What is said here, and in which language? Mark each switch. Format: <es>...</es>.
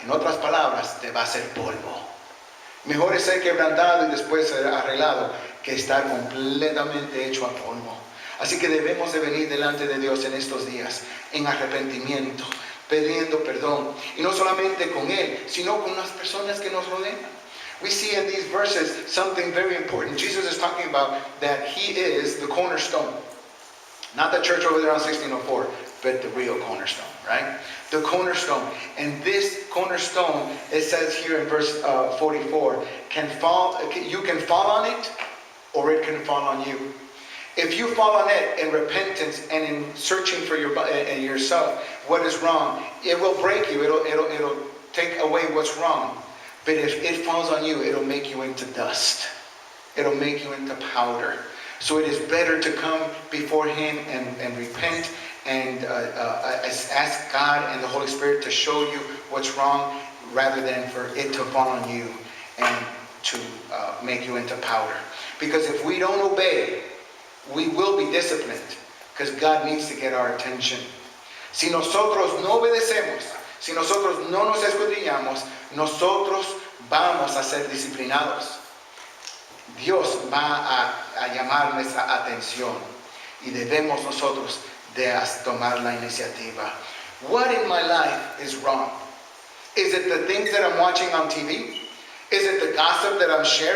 <es>En otras palabras, te va a hacer polvo. Mejor es ser quebrantado y después ser arreglado que estar completamente hecho a polvo. Así que debemos de venir delante de Dios en estos días, en arrepentimiento, pidiendo perdón. Y no solamente con Él, sino con las personas que nos rodean.</es> <en>We see in these verses something very important. Jesus is talking about that He is the cornerstone. Not the church over there on 1604, but the real cornerstone, right? The cornerstone. And this cornerstone, it says here in verse 44, you can fall on it or it can fall on you. If you fall on it in repentance and in searching for yourself, what is wrong, it will break you. It'll take away what's wrong. But if it falls on you, it'll make you into dust. It'll make you into powder. So it is better to come before Him and repent and ask God and the Holy Spirit to show you what's wrong rather than for it to fall on you and to make you into powder. Because if we don't obey, we will be disciplined because God needs to get our attention.</en> <es>Si nosotros no obedecemos, si nosotros no nos escudriñamos, nosotros vamos a ser disciplinados. Dios va a llamar nuestra atención y debemos nosotros de tomar la iniciativa.</es> <en>What in my life is wrong? Is it the things that I'm watching on TV? Is it the gossip that I'm sharing?</en>